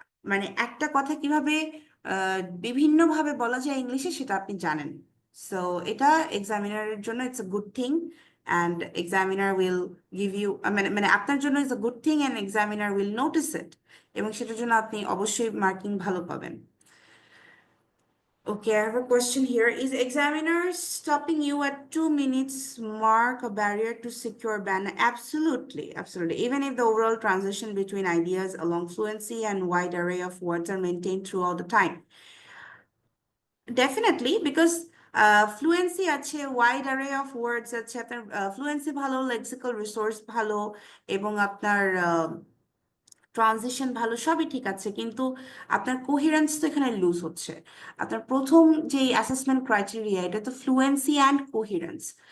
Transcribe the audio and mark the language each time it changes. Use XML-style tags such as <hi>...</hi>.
<bn>মানে একটা কথা কিভাবে বিভিন্নভাবে বলা যায় ইংলিশে সেটা আপনি জানেন। সো এটা এক্সামিনারের জন্য</bn> <en>it's a good thing, and examiner will give you,</en> <bn>মানে মানে আপনার জন্য</bn> <en>it's a good thing and examiner will notice it,</en> <bn>এবং সেটার জন্য আপনি অবশ্যই মার্কিং ভালো পাবেন।</bn> <en>Okay, I have a question here. Is examiner stopping you at 2 minutes mark a barrier to secure ban? Absolutely, absolutely. Even if the overall transition between ideas along fluency and wide array of words are maintained throughout the time.</en> <bn>Definitely, because fluency আছে, wide array of words আছে, আপনার fluency ভালো, lexical resource ভালো, এবং আপনার transition ভালো, সবই ঠিক আছে, কিন্তু আপনার কোহেরেন্স তো এখানে লুজ হচ্ছে। আপনার প্রথম যে অ্যাসেসমেন্ট ক্রাইটেরিয়া, এটা তো ফ্লুয়েন্সি অ্যান্ড কোহেরেন্স।</bn>